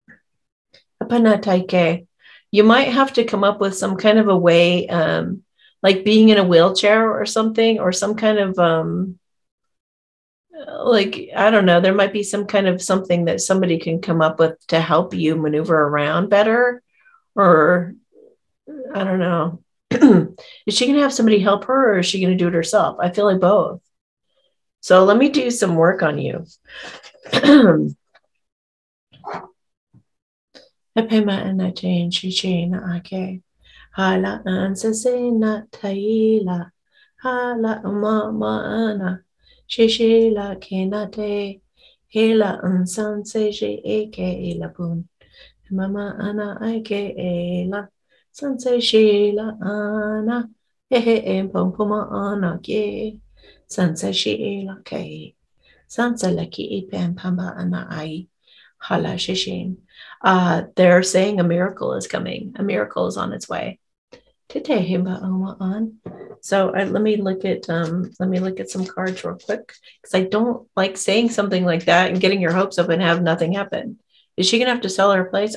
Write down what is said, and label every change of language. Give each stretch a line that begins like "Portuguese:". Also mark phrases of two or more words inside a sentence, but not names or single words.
English: You might have to come up with some kind of a way, like being in a wheelchair or something, or some kind of, I don't know, there might be some kind of something that somebody can come up with to help you maneuver around better, or I don't know. Is she going to have somebody help her or is she going to do it herself? I feel like both. So let me do some work on you. Hala ansasena taila, hala mama shishila kenate, hela ansanse eke elabun, mama ana ike ela, sanse shila ana, hehe pompoma ana ke, sanse shila ke, sansa laki ipam pamba ana ai, hala shishin. They're saying a miracle is coming. A miracle is on its way. So let me look at some cards real quick, because I don't like saying something like that and getting your hopes up and have nothing happen. Is she gonna have to sell her place?